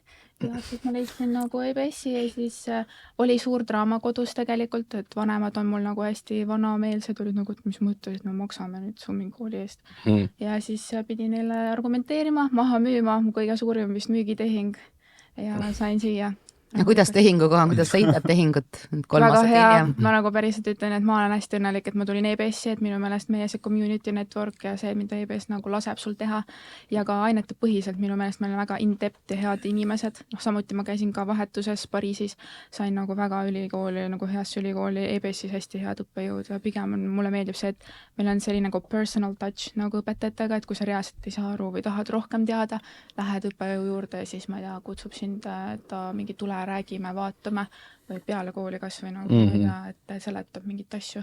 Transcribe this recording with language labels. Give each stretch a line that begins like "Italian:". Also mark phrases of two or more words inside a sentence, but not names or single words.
Estonian: Ja siis ma leidsin nagu EBS-i ja siis oli suur draama kodus tegelikult, et vanemad on mul nagu hästi vanameelsed, olid nagu, et mis mõttes, et me maksame nüüd su mingi kooli eest. Ja siis pidi neile argumenteerima, maha müüma, mu kõige suurim vist müügitehing ja sain siia. Ja kuidas tehinguga on, kuidas sa hindad tehingut? Väga hea, ma nagu päriselt ütlen, et ma olen hästi õnnelik, et ma tulin EBS-i, et minu meelest meie see
English: community network
Estonian: ja see, mida EBS nagu laseb sul teha ja ka ainete põhiselt minu meelest meil on väga in-depth ja head inimesed, samuti ma käisin ka vahetuses Pariisis, sain nagu väga ülikooli, nagu heasse ülikooli, EBS-is hästi head õppejõud ja pigem mulle meeldib see, et meil on selline nagu
English: personal touch
Estonian: nagu õpetajatega, et kui sa reaalselt ei saa aru või tahad rohkem teada, lähed õppejõu juurde ja siis ma ei tea, kutsub sind, et ta mingi räägime, vaatame või peale kooli kas või nagu et seletab mingit asju.